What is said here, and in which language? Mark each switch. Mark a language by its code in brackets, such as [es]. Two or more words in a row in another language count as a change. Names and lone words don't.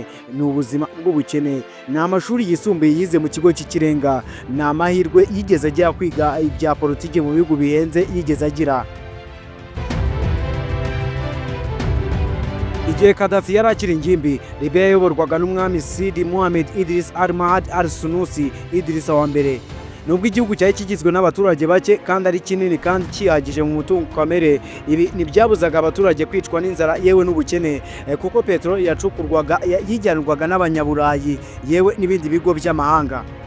[rw] Ni ubuzima bw'ubukene, ni amashuri yisumbuye yize mu kigo cy'ikirenga, ni amahirwe yigeze ajya kwiga ibya politiki mu bihugu bihenze yigeze agira. Igihe Gaddafi yari akiri ingimbi, Libya yayoborwaga n'umwami Sidi Mohamed Idris al-Mahdi al-Sunusi Idrisa wa mbere. Nubwo igihugu cyari kigizwe n'abaturage bake kandi ari kinini kandi kihagije mu mutungo kamere, ibi ntibyabuzaga abaturage kwicwa n'inzara yewe n'ubukene, kuko peteroli yacukurwaga yijyanirwaga n'abanyaburayi yewe n'ibindi bigo by'amahanga.